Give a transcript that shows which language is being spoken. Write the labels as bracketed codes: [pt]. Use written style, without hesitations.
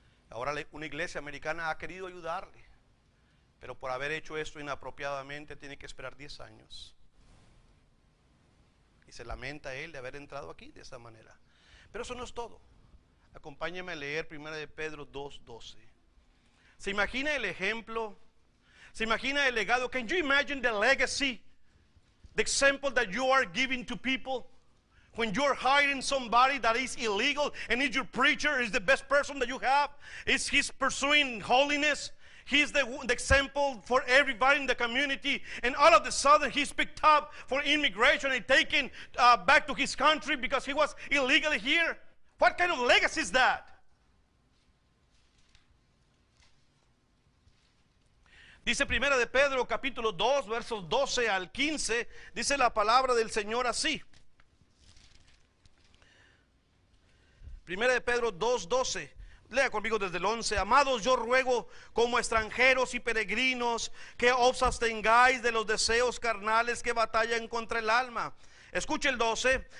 [es] Ahora una iglesia americana ha querido ayudarle, pero por haber hecho esto inapropiadamente tiene que esperar 10 años. Y se lamenta él de haber entrado aquí de esa manera. Pero eso no es todo. Acompáñame a leer 1 de Pedro 2:12. ¿Se imagina el ejemplo? ¿Se imagina el legado? [en] Can you imagine the legacy? The example that you are giving to people? When you're hiring somebody that is illegal and is your preacher, is the best person that you have, is he's pursuing holiness, he's the example for everybody in the community, and all of a sudden he's picked up for immigration and taken back to his country because he was illegally here. What kind of legacy is that? [es] Dice 1 de Pedro capítulo 2 versos 12 al 15, dice la palabra del Señor así. 1 de Pedro 2:12. Lea conmigo desde el 11. Amados, yo ruego como extranjeros y peregrinos que os abstengáis de los deseos carnales que batallan contra el alma. Escuche el 12.